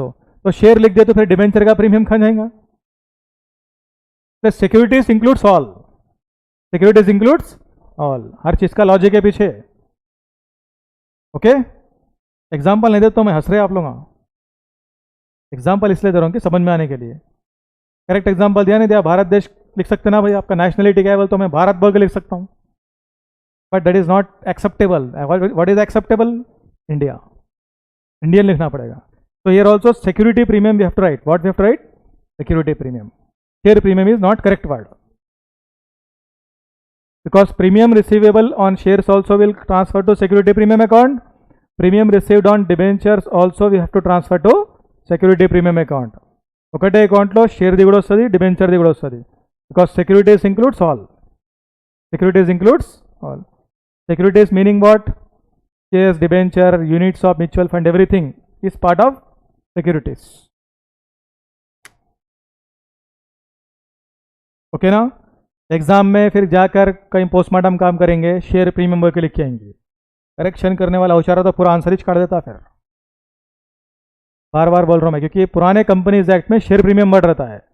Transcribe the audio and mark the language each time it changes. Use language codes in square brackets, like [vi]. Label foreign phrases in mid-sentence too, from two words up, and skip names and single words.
[hi] तो शेयर लिख दे तो फिर डिबेंचर का प्रीमियम खा जाएगा. तो [en] securities includes all, securities includes all, [hi] हर चीज का लॉजिक है पीछे. ओके, एग्जाम्पल नहीं देता तो मैं हंस रहे आप लोग. एग्जाम्पल इसलिए दे रहा हूँ कि समझ में आने के लिए. [en] correct example [hi] दिया नहीं दिया? भारत देश लिख सकते ना भाई, आपका नेशनलिटी क्या है बोल तो मैं भारत बोल के लिख सकता हूँ, [en] But that is not acceptable. What is acceptable? [hi] इंडिया, इंडियन लिखना पड़ेगा. [en] तो here also security premium we have to write. What we have to write? Security premium. Share premium is not correct word, because premium receivable on shares also will transfer to security premium account. Premium received on debentures also we have to transfer to security premium account. [te] ఒకటే అకౌంట్లో షేర్ది కూడా వస్తుంది, డిబెంచర్ది కూడా వస్తుంది, [en] because securities includes all. Securities includes all. Securities meaning what? షేర్స్, Debenture, units of mutual fund, everything is part of securities. [hi] ओके ना? एग्जाम में फिर जाकर कहीं पोस्टमार्टम काम करेंगे, [en] share premium [hi] बोल के लिख के आएंगे. करेक्शन करने वाला होशियार तो पूरा आंसर ही काट देता. फिर बार बार बोल रहा हूं मैं, क्योंकि पुराने कंपनीज एक्ट में [en] share premium [hi] बढ़ रहता है.